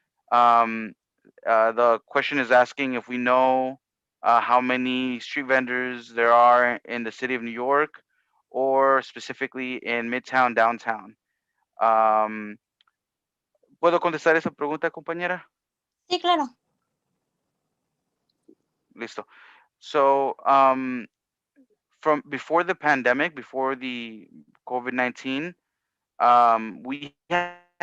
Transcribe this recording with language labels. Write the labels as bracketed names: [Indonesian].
[English] The question is asking if we know how many street vendors there are in the city of New York, or specifically in Midtown Downtown. [Spanish] ¿Puedo contestar esa pregunta, compañera? Sí, claro. Listo. [English] So, from before the pandemic, before the COVID-19, we had